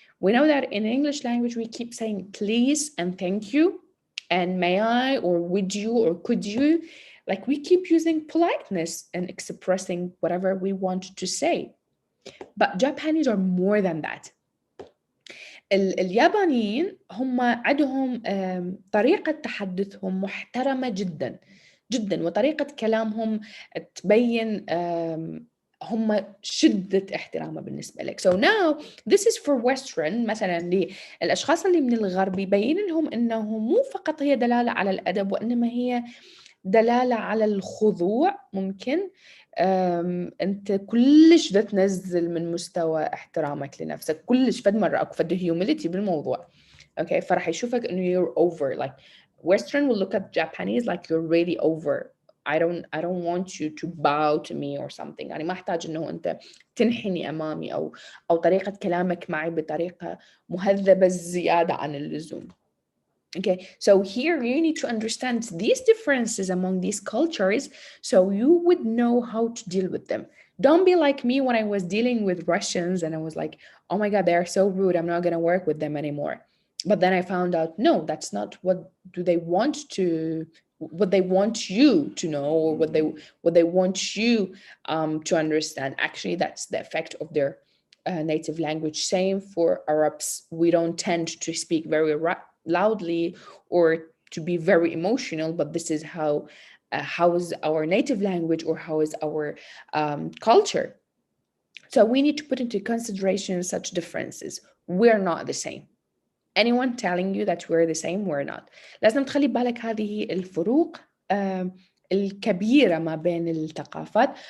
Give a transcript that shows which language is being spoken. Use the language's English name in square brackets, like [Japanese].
[English] We know that in English language, we keep saying please and thank you and may I or would you or could you. Like we keep using politeness and expressing whatever we want to say. But Japanese are more than that. [Arabic] اليابانيين هم عندهم طريقة تحدثهم محترمة جدا جدا، وطريقة كلامهم تبين هم شدة احترامه بالنسبة لك. [English] So now this is for Western. [Arabic] مثلا للأشخاص اللي من الغرب يبين لهم أنه مو فقط هي دلالة على الأدب، وإنما هي دلالة على الخضوع. ممكن أنت كلش دا تنزل من مستوى احترامك لنفسك كلش، فد مرة أكو فد humility بالموضوع. [English] Okay, [Arabic] فراح يشوفك إنه [English] you're over. Like Western will look at Japanese like you're really over. I don't want you to bow to me or something. [Arabic] يعني ما أحتاج إنه أنت تنحني أمامي أو طريقة كلامك معي بطريقة مهذبة زيادة عن اللزوم. [English] Okay, so here you need to understand these differences among these cultures so you would know how to deal with them. Don't be like me when I was dealing with Russians and I was like, oh my God, they are so rude. I'm not going to work with them anymore. But then I found out, no, that's not what do they want to, what they want you to know, or what they want you to understand. Actually, that's the effect of their native language. Same for Arabs. We don't tend to speak very loudly or to be very emotional, but this is how is our native language, or how is our culture. So we need to put into consideration such differences. We're not the same. Anyone telling you that we're the same, we're not. [Arabic] لازم تخلي بالك هذه الفروق الكبيرة ما بين الثقافات.